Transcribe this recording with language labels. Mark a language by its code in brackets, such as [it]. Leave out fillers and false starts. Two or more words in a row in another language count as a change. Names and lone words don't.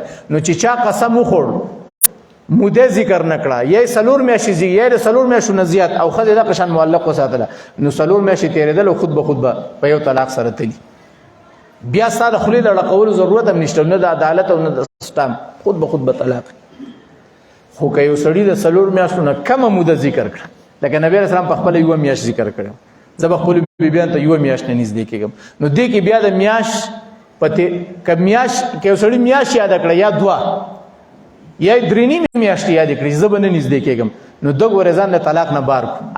[ps] نو چې چا قسم وخوړ موده ذکر نه کړه یا 4 میاشتې یا 4 میاشتو نه زیات او ښځې دغه شان معلق وساتله نو 4 میاشتې تېرېدل او [fa] خود به خود [ps] به په یو طلاق سره تلي. بیا ستا د خولې د ړقولو ضرورت هم نشته نه د عدالت او نه د سټام [fa] خود به خود [ps] به طلاق. خو که یو سړي د 4 میاشتو نه کمه موده ذکر کړه لکه نبی [ar] علیه السلام [ps] په خپله 1 میاشت ذکر کړی زه به خپلو بیبیانو ته 1 میاشت نه نږدې کېږم نو دې کې بیا د میاشت که یو سړي میاشت یاده کړه یا 2 یا 3 میاشتې یادې کړي زه به نه نږدې کېږم نو ده ګورې ځان له طلاق نه بار کړو.